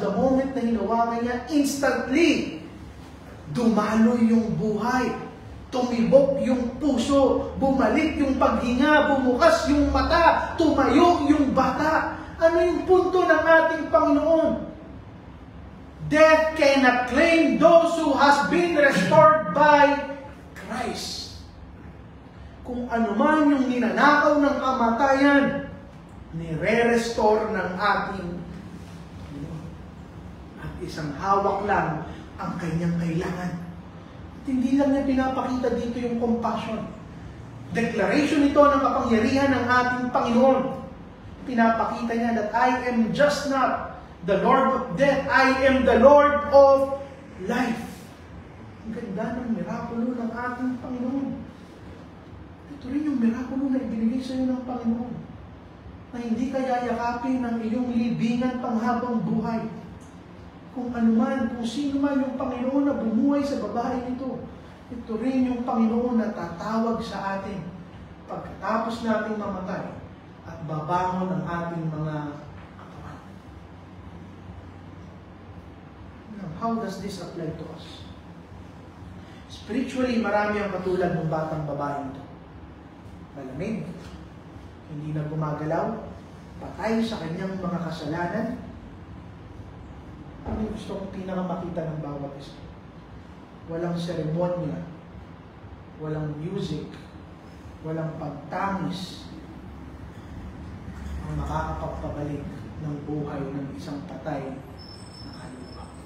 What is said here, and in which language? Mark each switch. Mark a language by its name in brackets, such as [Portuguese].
[English] The moment [Filipino] na hinawakan niya, instantly, dumaloy yung buhay. Tumibok yung puso. Bumalik yung paghinga. Bumukas yung mata. Tumayo yung bata. Ano yung punto ng ating Panginoon? [English] Death cannot claim those who has been restored by Christ. [Filipino] Kung ano man yung ninanakaw ng kamatayan, nire-restore ng ating at isang hawak lang ang kanyang kailangan. At hindi lang niya pinapakita dito yung compassion. Declaration ito ng kapangyarihan ng ating Panginoon. Pinapakita niya [English] that I am just not the Lord of death, I am the Lord of life. [Filipino] Ang ganda ng mirakulo ng ating Panginoon. Ito rin yung mirakulo na ibinigay sa iyo ng Panginoon. Na hindi ka yayakapin ng iyong libingan panghabang buhay. Kung ano man, kung sino man yung Panginoon na bumuhay sa babae nito, ito rin yung Panginoon na tatawag sa atin pagkatapos nating mamatay at babangon ang ating mga katawan. [English] Now, how does this apply to us? [Filipino] Spiritually, marami ang katulad ng batang babae nito. Malamig, hindi na gumagalaw, patay sa kanyang mga kasalanan. Ano yung gusto kong pinakamakita ng bawat isa? Walang seremonya, walang music, walang pagtangis ang makakapagpabalik ng buhay ng isang patay na kaluluwa.